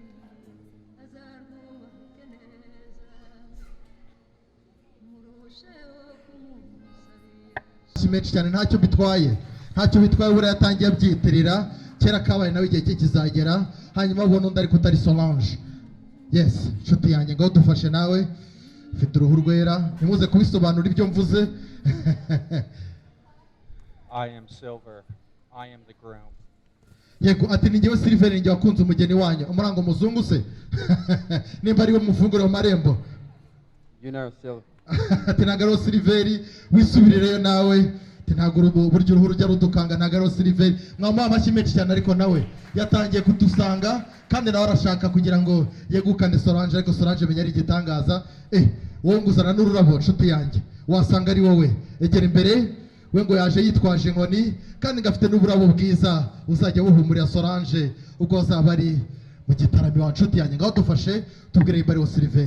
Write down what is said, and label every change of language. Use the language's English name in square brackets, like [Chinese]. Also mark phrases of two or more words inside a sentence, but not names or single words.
[Kinyarwanda] Menshi cyane ntacyo bitwaye, ntacyo bitwaye, buriya yatangiye abyitirira, kera kabaye nawe igihe cye kizagera, hanyuma ubona undi ariko utari Solange. Yes, nshuti yanjye ngo dufashe nawe, ufite uruhu rwera, ntimuze kubisobanura ibyo mvuze. [English] I am Silver. I am the groom. [Kinyarwanda] yego ati ni njyewe Silver njye wakunze umugeni wanyu umurango muzungu se nimba ari we mufunguro marembo Silver ati nagaro Silver wisubirireyo nawe ntabwo buryo uruhu rujya rudukanga nagaro Silver mwamuha amashyi menshi cyane ariko nawe yatangiye kudusanga kandi nawe arashaka kugira ngo yegukane Solange ariko Solange menya ari igitangaza wowe nguzana n'ururabo nshuti yanjye wasanga ari wowe egera imbere we ngo yaje yitwaje inkoni kandi ngafite n'uburabo bwiza uzajya wuhumurira Solange ubwo azaba ari mu gitaramo wa nshuti yanjye ngaho dufashe tubwire imbere wa Silver.